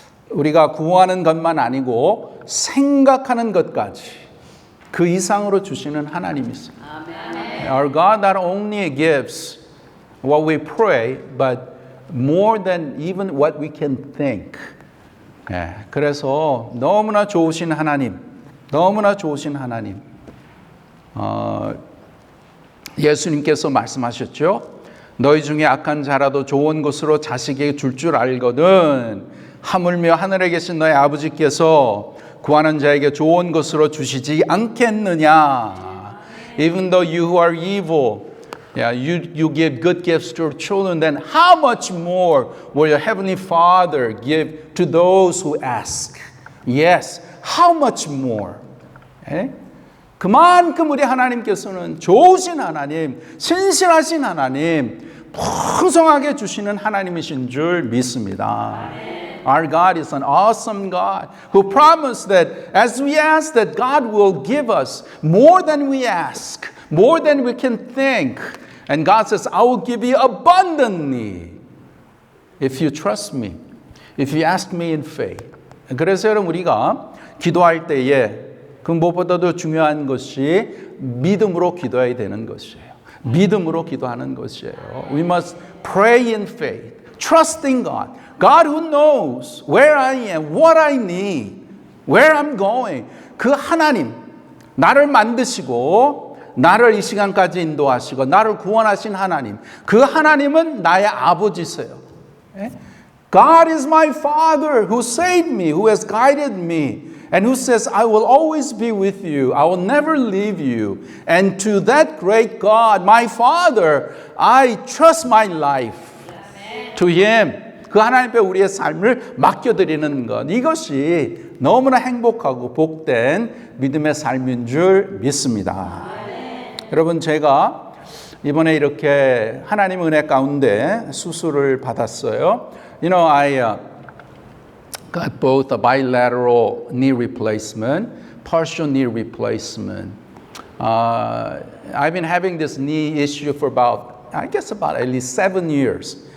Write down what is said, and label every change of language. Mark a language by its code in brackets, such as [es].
[ko] 우리가 구하는 것만 아니고 생각하는 것까지 그 이상으로 주시는 하나님이십니다. [en] Our God not only gives what we pray, but more than even what we can think. [ko] 예, 그래서 너무나 좋으신 하나님, 너무나 좋으신 하나님. 예수님께서 말씀하셨죠. 너희 중에 악한 자라도 좋은 것으로 자식에게 줄 알거든 하물며 하늘에 계신 너희 아버지께서 구하는 자에게 좋은 것으로 주시지 않겠느냐. [en] Even though you who are evil, you give good gifts to your children, then how much more will your heavenly Father give to those who ask? Yes, how much more? [ko] 예? 그만큼 우리 하나님께서는 좋으신 하나님, 신실하신 하나님, 풍성하게 주시는 하나님이신 줄 믿습니다. [en] Our God is an awesome God who promised that as we ask that God will give us more than we ask, more than we can think. And God says, I will give you abundantly if you trust me, if you ask me in faith. [ko] 그래서 여러분 우리가 기도할 때에 그 무엇보다도 중요한 것이 믿음으로 기도해야 되는 것이에요. 믿음으로 기도하는 것이에요. [en] We must pray in faith, trusting God. God who knows where I am, what I need, where I'm going. [ko] 그 하나님, 나를 만드시고 나를 이 시간까지 인도하시고 나를 구원하신 하나님. 그 하나님은 나의 아버지세요. [en] God is my Father who saved me, who has guided me. And who says, I will always be with you. I will never leave you. And to that great God, my Father, I trust my life. To Him. [ko] 그 하나님 앞에 우리의 삶을 맡겨드리는 것. 이것이 너무나 행복하고 복된 믿음의 삶인 줄 믿습니다. 여러분, 제가 이번에 이렇게 하나님의 은혜 가운데 수술을 받았어요. [en] You know, I got both a bilateral knee replacement, partial knee replacement. I've been having this knee issue for about at least 7 years.